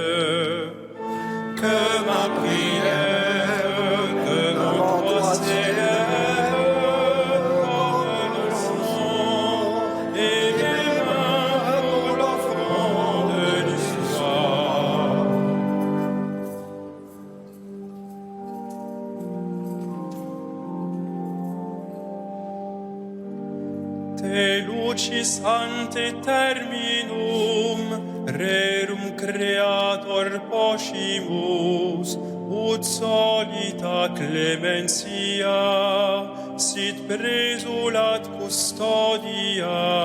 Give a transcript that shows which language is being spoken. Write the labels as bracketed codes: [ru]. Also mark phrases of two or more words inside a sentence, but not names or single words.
[fr] Que ma prière devant toi s'élève comme l'encens, et mes mains pour l'offrande du soir. [la] Te lucis ante terminum, rerum creator poscimus, ut solita clementia, sit presulat custodia.